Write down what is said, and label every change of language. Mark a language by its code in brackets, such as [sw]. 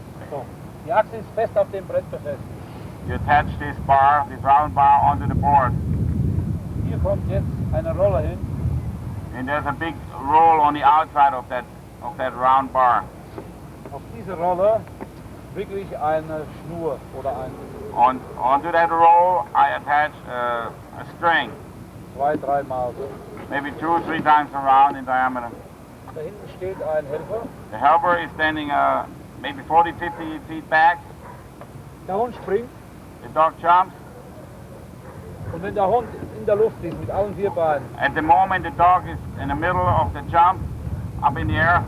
[de] So, die Achse ist fest auf dem Brett befestigt. [en] You attach this bar, this round bar, onto the board. [de] Hier kommt jetzt eine Rolle hin. [en] And there's a big roll on the outside of that round bar. [de] Auf diese Rolle wickel ich eine Schnur oder ein [en] Onto that roll, I attach a string, [de] 2-3 Mal. [en] maybe 2 or 3 times around in diameter. [de] Da hinten steht ein Helfer. [en] The helper is standing maybe 40, 50 feet back. [de] Der Hund springt [en] The dog jumps. [de] und wenn der Hund in der Luft ist mit allen 4 Beinen, [en] At the moment, the dog is in the middle of the jump, up in the air.